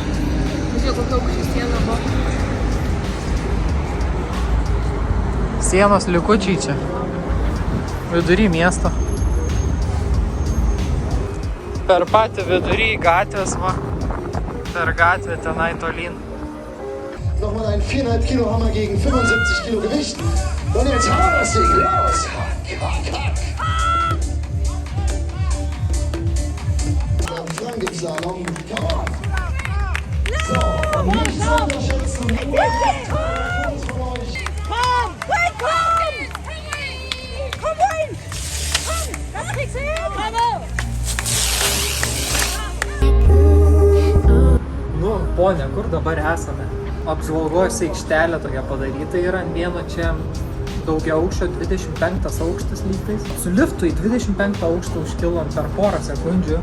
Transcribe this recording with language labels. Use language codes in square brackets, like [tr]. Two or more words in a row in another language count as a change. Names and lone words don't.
[lt] Žiūrėk, kokia aukščio siena buvo. Sienos likučiai čia. Vidury miesto. Per patį vidury gatvės, va. Per gatvę tenai tolyn. [de] Nochmal ein 4,5 Kilo Hammer gegen 75 Kilo Gewicht. Und jetzt hauen wir das Ding los. Hack, hack. Slalom. [en] Come on. [de] So, nicht zu unterschätzen. Komm, rein! Komm, das kriegst du hin! Bravo! [lt] Nu, ponia, kur dabar esame? Apžvalgos aikštelė tokia padaryta yra ant vieno čia daugia aukščio 25 aukštas lygtais. Su liftu į 25 aukštą užkilom per porą sekundžių.